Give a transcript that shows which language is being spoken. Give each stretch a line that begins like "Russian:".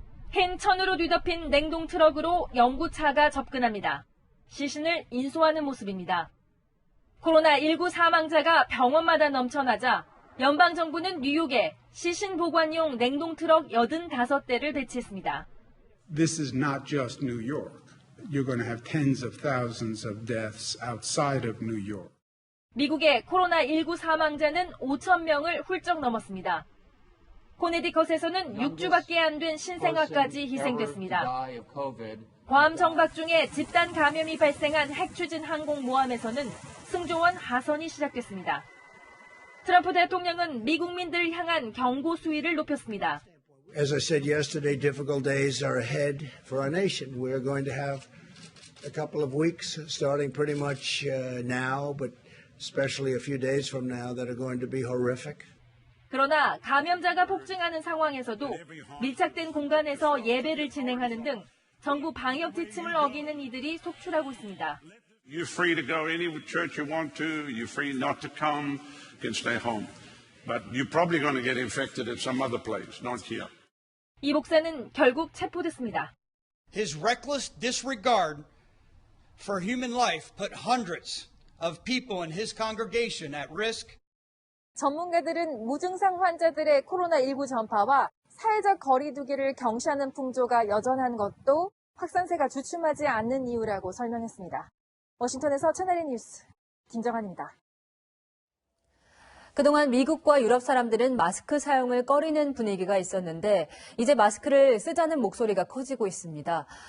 Korean: 흰 천으로 뒤덮인 냉동 트럭으로 연구차가 접근합니다. 시신을 인수하는 모습입니다. 코로나19 사망자가 병원마다 넘쳐나자 연방정부는 뉴욕에 시신 보관용 냉동 트럭 85대를 배치했습니다.
English: This is not just New York. You're going to have tens of thousands of deaths outside of New York.
Korean: 미국의 코로나19 사망자는 5천 명을 훌쩍 넘었습니다. 코네티컷에서는 6주밖에 안 된 신생아까지 희생됐습니다. 괌 정박 중에 집단 감염이 발생한 핵추진 항공모함에서는 승조원 하선이 시작됐습니다. 트럼프 대통령은 미국민들을 향한 경고 수위를 높였습니다.
English: As I said yesterday, difficult days are ahead for our nation. We are going to have a couple of weeks, starting pretty much now, but especially a few days from now, that are going to be horrific.
Korean: 그러나 감염자가 폭증하는 상황에서도 밀착된 공간에서 예배를 진행하는 등 정부 방역 지침을 어기는 이들이 속출하고 있습니다.
English: You're free to go any church you want to. You're free not to come. You can stay home. But you're probably going to get infected at some other place, not here.
Korean: 이 목사는 결국 체포됐습니다.
English: His reckless disregard for human life put hundreds of people in his congregation at risk.
Korean: 전문가들은 무증상 환자들의 코로나19 전파와 사회적 거리 두기를 경시하는 풍조가 여전한 것도 확산세가 주춤하지 않는 이유라고 설명했습니다. 워싱턴에서 채널A 뉴스 김정한입니다. 그동안 미국과 유럽 사람들은 마스크 사용을 꺼리는 분위기가 있었는데 이제 마스크를 쓰자는 목소리가 커지고 있습니다.